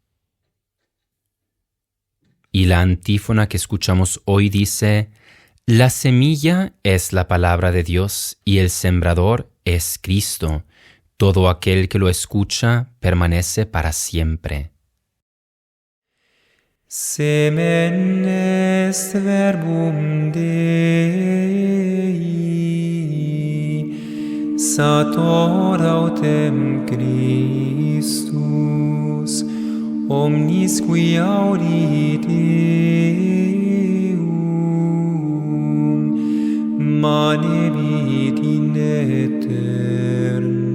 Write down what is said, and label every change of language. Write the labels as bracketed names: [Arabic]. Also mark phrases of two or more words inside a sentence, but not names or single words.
[Spanish] Y la antífona que escuchamos hoy dice: «La semilla es la palabra de Dios y el sembrador es Cristo. Todo aquel que lo escucha permanece para siempre». [Latin] Semen est verbum Dei, sator autem Christus, omnis qui aurit eum, manebit in aeternum.